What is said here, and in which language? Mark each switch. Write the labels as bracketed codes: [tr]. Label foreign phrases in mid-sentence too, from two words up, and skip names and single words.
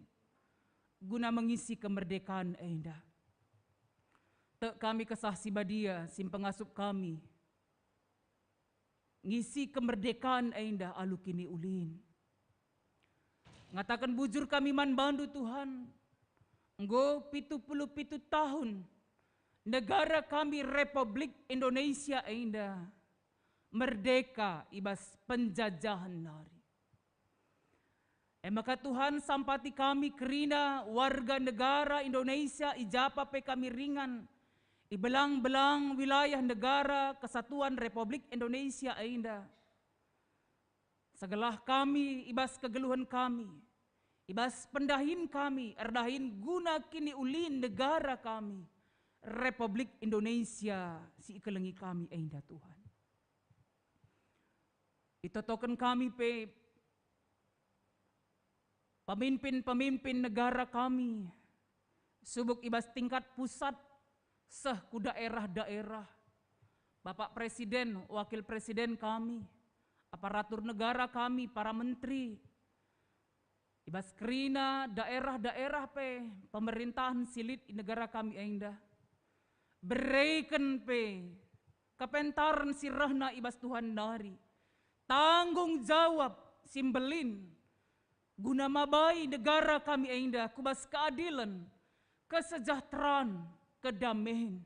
[btx] Guna mengisi kemerdekaan indah. Tek kami kesah si badia, sim pengasup kami. Ngisi kemerdekaan indah alu kini ulin. Ngatakan bujur kami man bandu Tuhan. Nggo 77 tahun. Negara kami Republik Indonesia indah. Merdeka ibas penjajahan nari. Maka Tuhan sampati kami kerina warga negara Indonesia ijapa pe kami ringan. Ibelang-belang wilayah negara Kesatuan Republik Indonesia indah. Segelah kami, ibas kegeluhan kami, ibas pendahin kami, erdahin guna kini ulin negara kami, Republik Indonesia, si ikelengi kami indah Tuhan. Itotokan kami pe pemimpin-pemimpin negara kami, subuk ibas [id] tingkat pusat, [btx] seh ku daerah-daerah, [id] Bapak Presiden, Wakil Presiden kami, aparatur negara kami, para menteri, [btx] ibas kerina daerah-daerah pe pemerintahan silit di negara kami indah, berikan pe kepentaran sirahna ibas Tuhan nari, [id] tanggung jawab [btx] simbelin, guna mabai negara kami indah, kubas [id] keadilan, kesejahteraan, kedamaian.